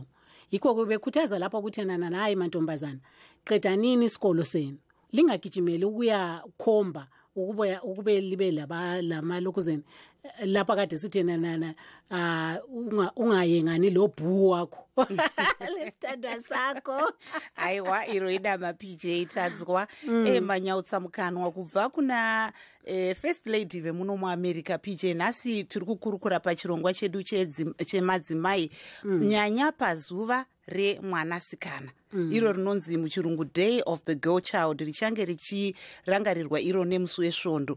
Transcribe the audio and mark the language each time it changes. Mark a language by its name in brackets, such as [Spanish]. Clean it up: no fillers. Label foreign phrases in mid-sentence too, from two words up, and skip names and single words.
[North Ndebele] Yikho ke bekhuthaza lapha ukuthi nana hayi mantombazana qedanini isikolo senu. Lingagijimeli ukuya khomba ukube libe lamalokuzeni lapha kade sithi nana ungayengani lo bhu wakho lesitanda sakho. [Shona] Aiwa iroida ma-PJ tadzwa manyautsa mukanwa kubva kuna First Lady vemuno muAmerica. PJ nhasi tiri kukurukura pachirongwa chedu chemadzimai nyanya pazuva remwanasikana iro rinonzi muchirungu [English] Day of the Girl Child [Shona] richange richirangarirwa iro nemusi wesvondo.